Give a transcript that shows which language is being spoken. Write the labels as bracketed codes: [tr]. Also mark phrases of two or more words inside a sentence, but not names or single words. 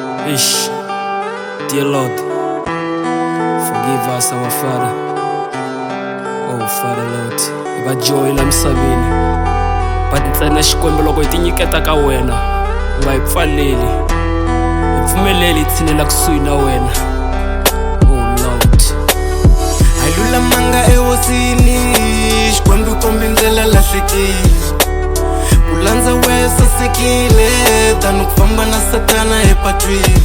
[en] Ish, dear Lord, forgive us our Father. Oh Father Lord, [ts] hi va joy la misaveni, but ntsena xikwembu loko hi tinyiketa ka wena u nga hi pfaleli, hi pfumeleli hi tshinela kusuhi na wena. [en] Oh Lord, [ts] Ahi lulamanga ehosini, xikwembu kombi ndlela lahlekile, ku landza wehe sasekile tani ku famba na satana epatwini.